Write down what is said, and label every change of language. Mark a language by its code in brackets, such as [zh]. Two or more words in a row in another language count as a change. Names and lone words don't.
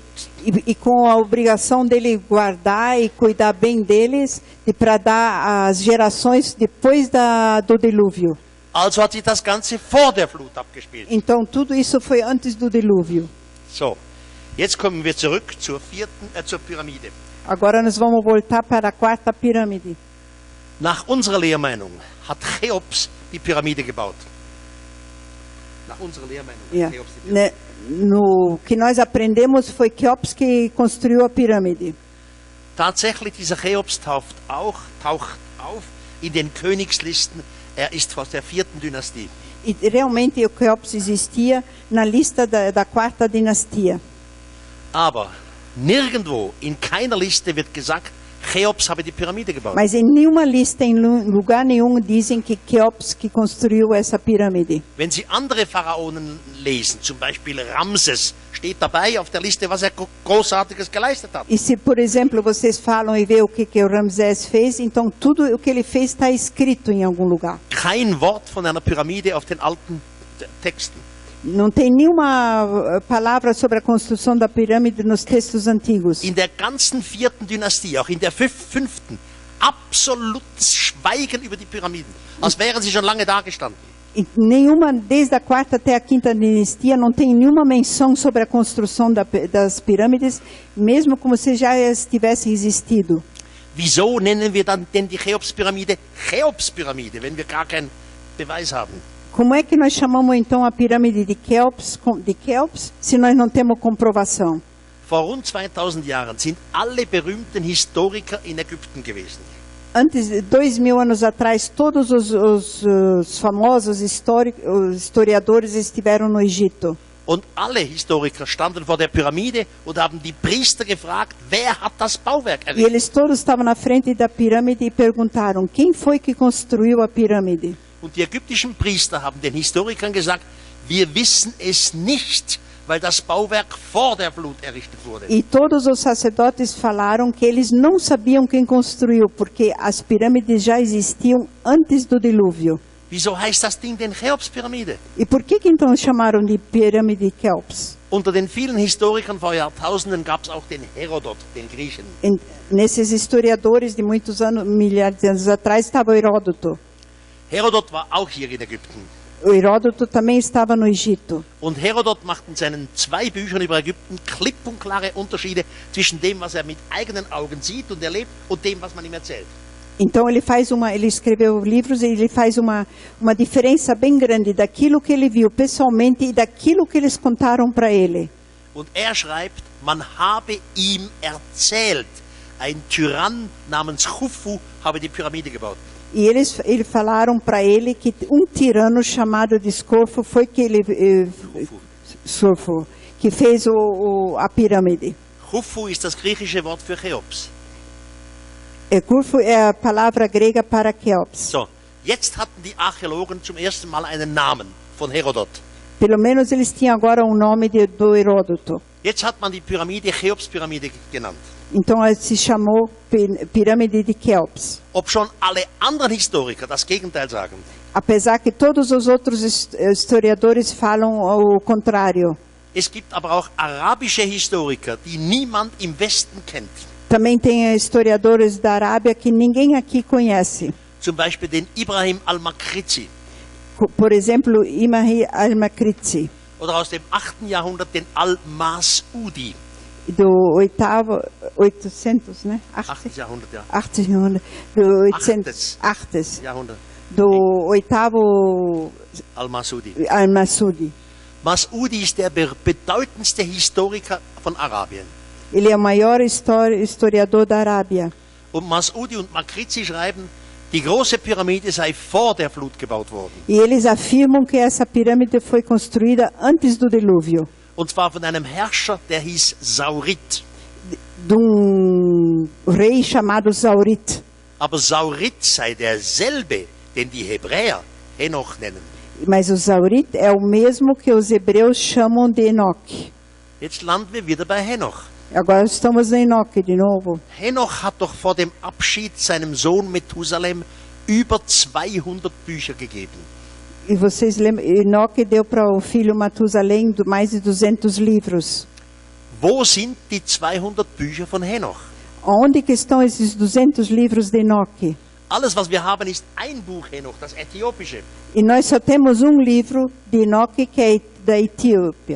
[pt] E com a obrigação dele guardar e cuidar bem deles, para dar às gerações depois do dilúvio. [de] Also hat sich das Ganze vor der Flut abgespielt. [pt] Então tudo isso foi antes do dilúvio. [de] So, jetzt kommen wir zurück zur Pyramide. [pt] Agora nós vamos voltar para a quarta pirâmide. [de] Nach unserer Lehrmeinung hat Cheops die Pyramide gebaut. Nach unserer Lehrmeinung hat Cheops die Pyramide. [pt] No que nós aprendemos foi Cheops que construiu a pirâmide. [de] Tatsächlich, dieser Cheops taucht auf in den Königslisten. Er ist aus der 4. Dynastie. [pt] E realmente o Cheops existia na lista da quarta dinastia. [de] Aber nirgendwo, in keiner Liste wird gesagt, Cheops habe die Pyramide gebaut. [pt] Mas em nenhuma lista, em lugar nenhum, dizem que Cheops que construiu essa pirâmide. [de] Wenn Sie andere Pharaonen lesen, zum Beispiel Ramses, steht dabei auf der Liste, was er Großartiges geleistet hat. [pt] E se, por exemplo, vocês falam e vê o que o Ramsés fez, então tudo o que ele fez está escrito em algum lugar. [de] Kein Wort von einer Pyramide auf den alten Texten. [pt] Não tem nenhuma palavra sobre a construção da pirâmide nos textos antigos. [de] In der ganzen 4. Dynastie, auch in der 5., absolutes Schweigen über die Pyramiden, als wären sie schon lange da gestanden. [pt] E nenhuma, desde a quarta até a quinta dinastia, não tem nenhuma menção sobre a construção das pirâmides, mesmo como se já tivessem existido. [de] Wieso nennen wir dann denn die Cheops-Pyramide Cheops-Pyramide, wenn wir gar keinen Beweis haben? [pt] Como é que nós chamamos então a pirâmide de Cheops, se nós não temos comprovação? [de] Vor rund 2000 Jahren sind alle berühmten Historiker in Ägypten gewesen. [pt] Antes de 2000 anos atrás, todos os famosos historiadores estiveram no Egito. [de] Und alle Historiker standen vor der Pyramide und haben die Priester gefragt, wer hat das Bauwerk [pt] E [de] errichtet? [pt] eles todos estavam na frente da pirâmide e perguntaram, quem foi que construiu a pirâmide? [de] Und die ägyptischen Priester haben den Historikern gesagt, wir wissen es nicht, weil das Bauwerk vor der Flut errichtet wurde. [pt] E todos os sacerdotes falaram que eles não sabiam quem construiu, porque as pirâmides já existiam antes do dilúvio. [de] Wieso heißt das Ding denn Cheops-Pyramide? [pt] E por que então chamaram de pirâmide de Cheops? [de] Unter den vielen Historikern vor Jahrtausenden gab es auch den Herodot, den Griechen. [pt] Nesses historiadores de muitos anos, milhares de anos atrás, estava o Heródoto. [de] Herodot war auch hier in Ägypten. [pt] O Heródoto também estava no Egito. [de] Und Herodot macht in seinen 2 Büchern über Ägypten klipp und klare Unterschiede zwischen dem, was er mit eigenen Augen sieht und erlebt, und dem, was man ihm erzählt. [pt] Então ele escreveu livros e ele faz uma diferença bem grande daquilo que ele viu pessoalmente e daquilo que eles contaram para ele. [de] Und er schreibt, man habe ihm erzählt, ein Tyrann namens Khufu habe die Pyramide gebaut. [pt] E eles falaram para ele que tirano chamado de Scorfo foi que que fez a pirâmide. [de] Khufu ist das griechische Wort für Cheops. [pt] Scorfo é a palavra grega para Cheops. [de] So, jetzt hatten die Archäologen zum ersten Mal einen Namen von Herodot. [pt] Pelo menos eles tinham agora o nome do Heródoto. [de] Jetzt hat man die Pyramide Cheops-Pyramide genannt. [pt] Então ela se chamou pirâmide de Cheops. [de] Ob schon alle anderen Historiker das Gegenteil sagen. [pt] Apesar que todos os outros historiadores falam o contrário. [de] Es gibt aber auch arabische Historiker, die niemand im Westen kennt. [pt] Também tem historiadores da Arábia que ninguém aqui conhece. [de] Zum Beispiel den Ibrahim al-Makrizi. [pt] Por exemplo, Ibrahim al-Makrizi. [de] Oder aus dem 8. Jahrhundert den Al-Mas'udi. [pt] Do 800, né? [de] 8. Jahrhundert, ja. [pt] 800, do 800 [de] Jahrhundert. [pt] Do 8º Al-Mas'udi. Al-Mas'udi. [de] Mas'udi ist der bedeutendste Historiker von Arabien. [pt] Ele é o maior historiador da Arábia. [de] Und Mas'udi und Makrizi schreiben, die große Pyramide sei vor der Flut gebaut worden. [pt] E eles afirmam que essa pirâmide foi construída antes do dilúvio, [de] Und zwar von einem Herrscher, der hieß Saurit. [pt] de rei chamado Saurit. [de] Aber Saurit sei derselbe, den die Hebräer Henoch nennen. [pt] Mas o Saurit é o mesmo que os hebreus chamam de Enoque. [de] Jetzt landen wir wieder bei Henoch. [pt] Agora estamos em Enoque de novo. [de] Henoch hat doch vor dem Abschied seinem Sohn Methusalem über 200 Bücher gegeben. [pt] E vocês lembram, Enoque deu para o filho Matusalém mais de 200 livros. [de] Wo sind die 200 Bücher von Henoch? [pt] Onde que estão esses 200 livros de Enoque? [de] Alles, was wir haben, ist ein Buch Henoch, das äthiopische. [pt] E nós só temos livro de Enoque que é da Etiópia.